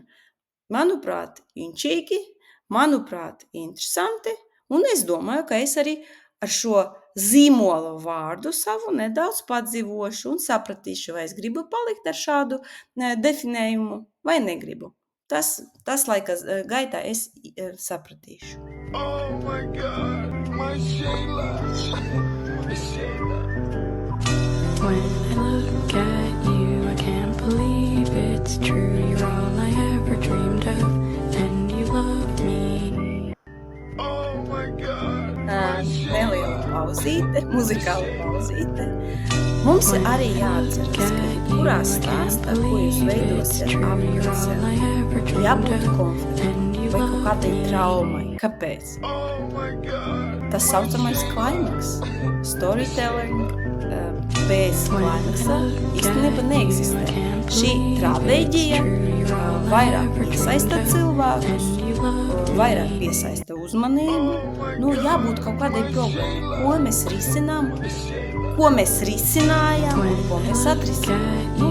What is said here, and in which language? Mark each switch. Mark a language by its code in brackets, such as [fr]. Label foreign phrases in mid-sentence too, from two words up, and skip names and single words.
[lv] Manuprāt, inčīgi, manuprāt, interesanti. Un es domāju, ka es arī ar šo zīmola vārdu savu nedaudz padzīvošu un sapratīšu, vai es gribu palikt ar šādu definējumu vai negribu. Tas laika gaitā es sapratīšu. [en] Oh my God, my Sheila. When I look at you, I can't believe it's true. You're all I ever dreamed of, and you love me. Oh my God. [lv] Neliela pauzīte, muzikāla pauzīte. Mums arī jāatceras, ka kurā stāstā, ko jūs veidosiet apkārt sev, jābūt konfliktam vai kaut kādai traumai. Kāpēc? [en] Oh my God. [lv] Tas saucamais climax. Storytelling bez climaxa īstenībā neeksistē. Šī traģēdija vairāk iesaista cilvēkus, vairāk piesaista uzmanību. Jābūt kaut kādai problēmai, ko mēs risinām, ko mēs risinājām un ko mēs atrisinājām.